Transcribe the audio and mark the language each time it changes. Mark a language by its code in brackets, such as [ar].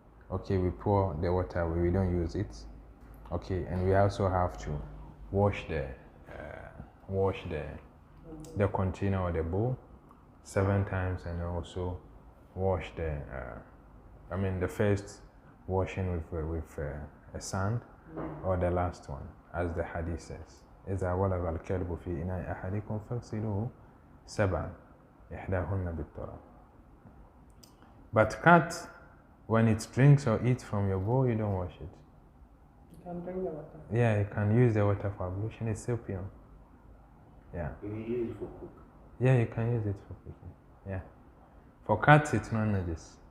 [en] Okay, we pour the water away, we don't use it. Okay, and we also have to wash the container or the bowl 7 times, and also wash the first washing with a sand, or the last one, as the hadith says. [ar] إذا ولغ الكلب في إناء أحدكم فاغسلوه 7 إحداهن بالتراب. [en] But cat, when it drinks or eats from your bowl, you don't wash it. You can drink the water. Yeah, you can use the water for ablution. It's still pure. Yeah. you use it for cook. Yeah, you can use it for cooking. Yeah. For cats, it's not najis.